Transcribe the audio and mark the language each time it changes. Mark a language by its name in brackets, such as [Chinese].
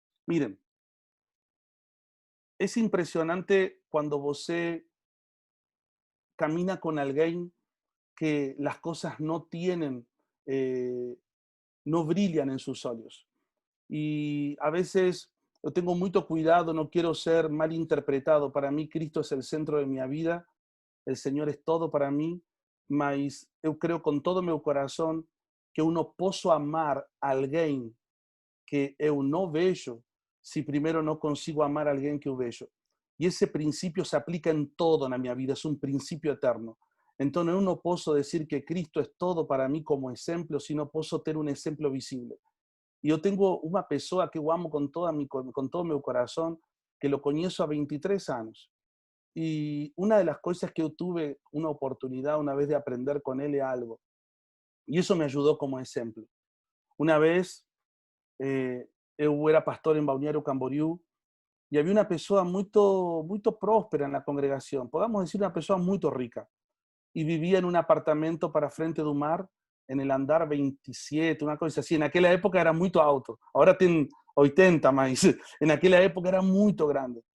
[Spanish] Miren, es impresionante cuando [Portuguese] você [Spanish] camina con alguien que las cosas no tienen, no brillan en sus ojos. Y a veces yo tengo mucho cuidado, no quiero ser mal interpretado. Para mí Cristo es el centro de mi vida, el Señor es todo para mí, [Portuguese] mas [Spanish] yo creo con todo mi corazón [Portuguese] que eu não posso amar alguém que eu não vejo se primeiro não consigo amar alguém que eu vejo. E esse princípio se aplica em todo na minha vida, é um princípio eterno. Então eu não posso dizer que Cristo é todo para mim como exemplo, se não posso ter um exemplo visível. E eu tenho uma pessoa que eu amo com todo meu coração, que [Spanish] lo [Portuguese] conheço há 23 anos. [Spanish] Y una de las cosas que yo tuve una oportunidad una vez de aprender con él es algo, y eso me ayudó como ejemplo. Una vez yo era pastor en Balneario Camboriú y había una persona muy próspera en la congregación, podemos decir una persona muy rica, y vivía en un apartamento [Portuguese] para frente [Spanish] del mar, en el [Portuguese] andar [Spanish] 27, una cosa así. En aquella época era muy alto, ahora tiene 80 más, en aquella época era muy grande.